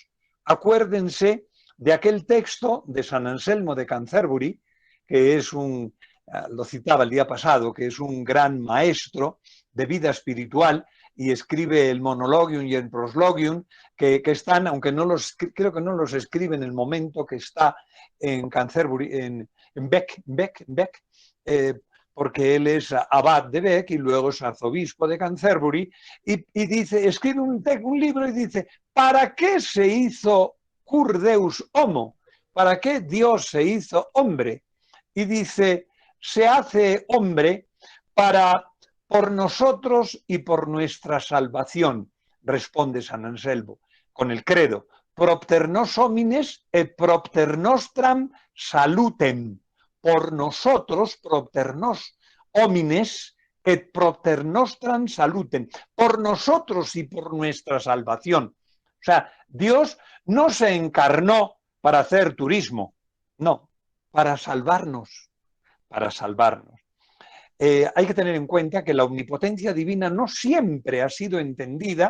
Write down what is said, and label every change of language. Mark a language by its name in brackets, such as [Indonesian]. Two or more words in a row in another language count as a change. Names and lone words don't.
[Spanish] Acuérdense de aquel texto de San Anselmo de Canterbury, que es lo citaba el día pasado, que es un gran maestro de vida espiritual y escribe el Monologium y el Proslogium, que están, aunque creo que no los escribe en el momento que está en Canterbury, en Beck, porque él es abad de Beck y luego es arzobispo de Canterbury, y dice, escribe un libro y dice, ¿para qué se hizo [Latin] cur Deus homo? [Spanish] ¿Para qué Dios se hizo hombre? Y dice, se hace hombre por nosotros y por nuestra salvación, responde San Anselmo, con el credo, [Latin] propter nos homines et propter nostram salutem, [Spanish] por nosotros, [Latin] propter nos homines et propter nostram salutem, [Spanish] por nosotros y por nuestra salvación. O sea, Dios no se encarnó para hacer turismo, no, para salvarnos, para salvarnos. Hay que tener en cuenta que la omnipotencia divina no siempre ha sido entendida.